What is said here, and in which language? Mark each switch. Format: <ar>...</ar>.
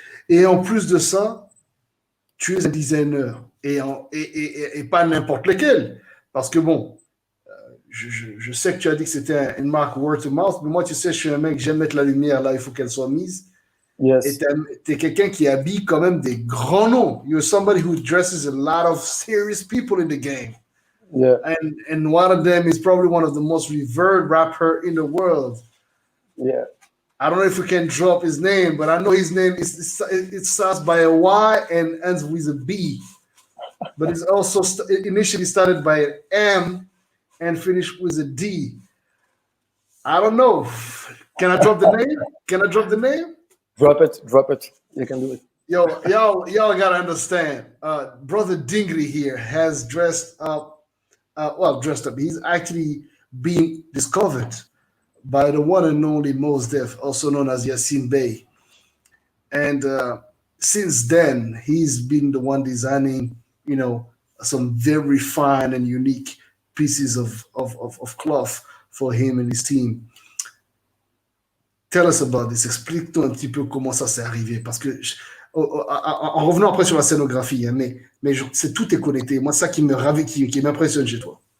<fr>Et en plus de ça, tu es un designer. Et pas n'importe lequel. Parce que bon, je sais que tu as dit que c'était une marque</fr> <en>word to mouth,</en> <fr>mais moi, tu sais, je suis un mec, j'aime mettre la lumière là, il faut qu'elle soit mise.</fr> <en>Yes.</en> <fr>Et tu es quelqu'un qui habille quand même des grands noms.</fr> <en>You're somebody who dresses a lot of serious people in the game. Yeah. And one of them is probably one of the most revered rapper in the world. Yeah. I don't know if we can drop his name, but I know his name it starts by a Y and ends with a B. But it's also initially started by an M and finished with a D. I don't know. Can I drop the name? Drop it. You can do it. Y'all gotta understand. Brother Dingley here has dressed up. He's actually being discovered by the one and only Mos Def, also known as Yassine Bey. And since then, he's been the one designing, some very fine and unique pieces of cloth for him and his team. Tell us about this.</en> <fr>Explique-nous un petit peu comment ça s'est arrivé. Parce que, en revenant après sur la scénographie, hein, mais tout est connecté. Moi, ça qui me ravit, qui m'impressionne chez toi.</fr>